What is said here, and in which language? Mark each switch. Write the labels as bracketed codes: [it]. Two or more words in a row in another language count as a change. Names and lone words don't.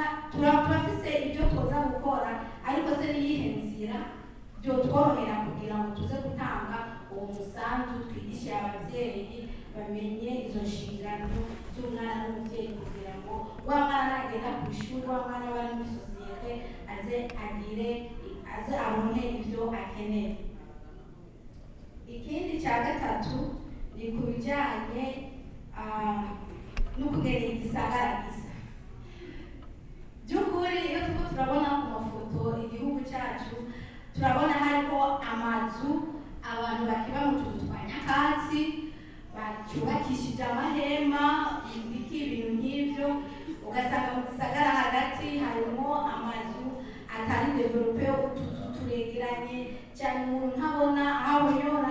[rn] Turafise ibyo tuza gukora, ariko se niyihe nzira byo tworohera kugira ngo tuze gutanga uwo musanzu, twigishe ababyeyi bamenye izo nshingano z'umwana n'umubyeyi kugira ngo wa mwana agenda ku ishuri, wa mwana bari muri sosiyete aze abone ibyo akeneye. Ikindi cya gatatu ni ku bijyanye bijyanye no kugerera igisagara gisa. By'ukuri iyo turiko turabona ku mafoto igihugu cyacu turabona hariko amazu abantu bakiba mu tuzu twa nyakatsi bacyubakishije amahema ibiti ibintu nk'ibyo, ugasanga mu gisagara hagati harimo amazu atari develope, utuzu turegeranye cyane umuntu ntabona aho anyura.